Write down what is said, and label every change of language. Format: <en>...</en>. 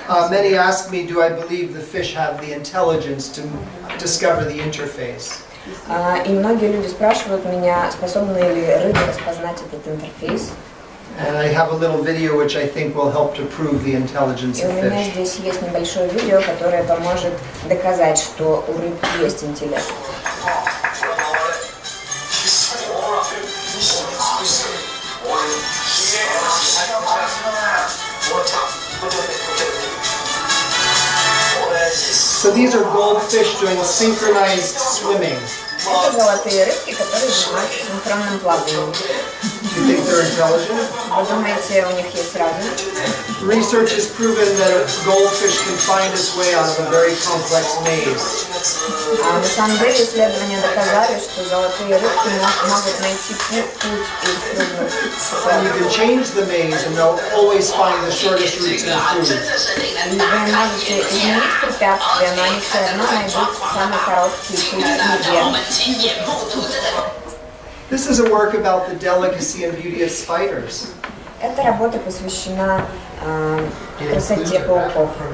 <en>Many ask me, do I believe the fish have the intelligence to discover the interface?</en> <ru>И многие люди спрашивают меня, способны ли рыбы распознать этот интерфейс.</ru> <en>And I have a little video which I think will help to prove the intelligence</en> <ru>И</ru> <en>of</en> <ru>у меня</ru> <en>fish.</en> <ru>здесь есть небольшое видео, которое поможет доказать, что у рыб есть интеллект.</ru> <en>So these are goldfish doing synchronized swimming.</en> <ru>Это золотые рыбки, которые занимаются синхронным плаванием.</ru> <en>Do you think they're intelligent?</en> <ru>Вы думаете, у них есть разум?</ru> <en>Research has proven that a goldfish can find its way out of a very complex maze.</en> <ru>На самом деле исследования доказали, что золотые рыбки могут найти путь из трудных</ru> <en>And you can change the maze and they'll always find the shortest route to the food.</en> <ru>И вы можете изменить препятствия, но они все равно найдут самый короткий путь к еде.</ru> <en>This is a work about the delicacy and beauty of spiders.</en> <ru>Эта работа посвящена красоте пауков.</ru>